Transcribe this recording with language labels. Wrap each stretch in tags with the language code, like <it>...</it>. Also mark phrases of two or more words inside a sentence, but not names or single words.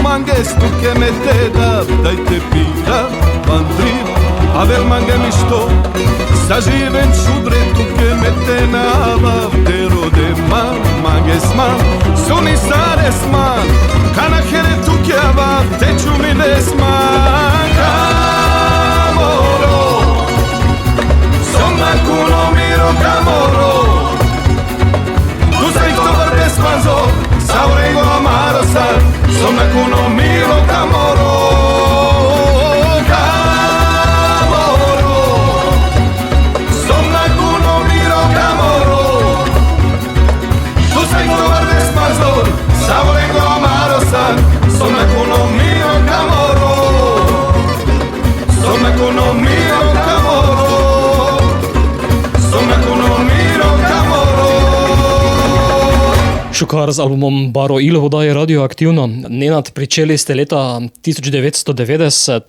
<rom>manges tuke me te da Daj te pira vandriv avel mange mi što Sa živen šudre tuke me te navav Te rode man manges man suni sares man Kana here tuke avav te čumides man Kamoro somna kuno miro kamoro tu sai to verdes manzor saurengo amaro sad somna kuno miro kamoro kamoro somna kuno miro kamoro tu sai to verdes manzor saurengo amaro sad somna kuno miro kamoro somna kuno miro kamoro</rom> <sl>Šukar z albumom Baro Ilo oddaje radioaktivno. Nenad, pričeli ste leta 1990.</sl>